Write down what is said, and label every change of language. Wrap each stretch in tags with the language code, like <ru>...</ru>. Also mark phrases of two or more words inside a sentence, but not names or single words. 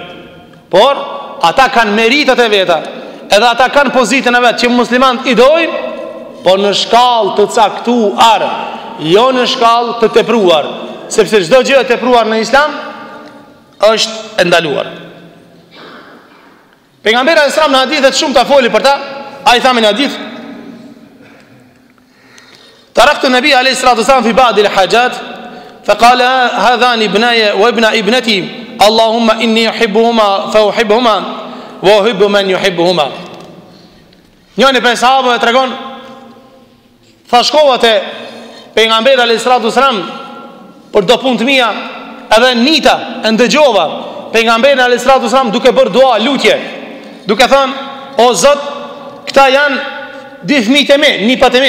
<sq>Por ata kanë meritat e veta, edhe ata kanë pozitën e vet që muslimanët i dojnë, por në shkallë të caktuar, jo në shkallë të tepruar, sepse çdo gjë e tepruar në islam është e ndaluar.</sq> <ar>Pejgamberi صلى الله عليه وسلم</ar> <sq>në hadithe shumë ta foli për ta, ai tha në hadith:</sq> <ar>"طرقت النبي عليه الصلاة والسلام في بعض الحاجات, فقال هذان ابناي وابن ابنتي اللهم إني أحبهما فأحبهما وأحب من يحبهما."</ar> <sq>Njëri prej sahabëve tregon, tha shkova te pejgamberi</sq> <ar>عليه الصلاة والسلام</ar> <sq>për do punë të mia, edhe nita e ndëgjova pejgamberin</sq> <ar>عليه الصلاة والسلام</ar> <sq>duke bërë dua, lutje, duke thënë: "O Zot, këta janë dy fëmijët e mi, nipat e mi.</sq>